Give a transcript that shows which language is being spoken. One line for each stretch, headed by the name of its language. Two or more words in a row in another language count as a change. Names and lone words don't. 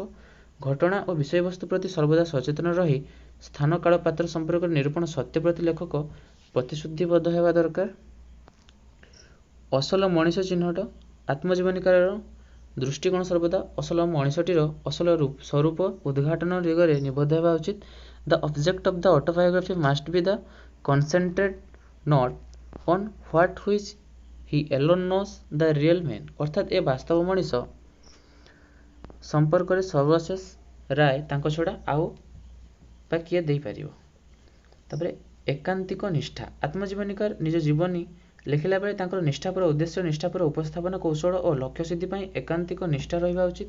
Odia: ଘଟଣା ଓ ବିଷୟବସ୍ତୁ ପ୍ରତି ସର୍ବଦା ସଚେତନ ରହି ସ୍ଥାନ କାଳ ପାତ୍ର ସମ୍ପର୍କରେ ନିରୂପଣ ସତ୍ୟ ପ୍ରତି ଲେଖକ ପ୍ରତିଶ୍ରୁତିବଦ୍ଧ ହେବା ଦରକାର। ଅସଲ ମଣିଷ ଚିହ୍ନଟ ଆତ୍ମଜୀବନୀକାରର ଦୃଷ୍ଟିକୋଣ ସର୍ବଦା ଅସଲ ମଣିଷଟିର ଅସଲ ସ୍ୱରୂପ ଉଦ୍ଘାଟନ ଦିଗରେ ନିବଦ୍ଧ ହେବା ଉଚିତ।
English: The object of the autobiography must be the concentrated not on what which he alone knows the real man
Odia: ଅର୍ଥାତ ଏ ବାସ୍ତବ ମଣିଷ ସମ୍ପର୍କରେ ସର୍ବଶେଷ ରାୟ ତାଙ୍କ ଛଡ଼ା ଆଉ ବା କିଏ ଦେଇପାରିବ। ତାପରେ ଏକାନ୍ତିକ ନିଷ୍ଠା ଆତ୍ମଜୀବନୀକାର ନିଜ ଜୀବନୀ ଲେଖିଲା ବେଳେ ତାଙ୍କର ନିଷ୍ଠାପର ଉଦ୍ଦେଶ୍ୟ ନିଷ୍ଠାପର ଉପସ୍ଥାପନ କୌଶଳ ଓ ଲକ୍ଷ୍ୟ ସିଦ୍ଧି ପାଇଁ ଏକାନ୍ତିକ ନିଷ୍ଠା ରହିବା ଉଚିତ।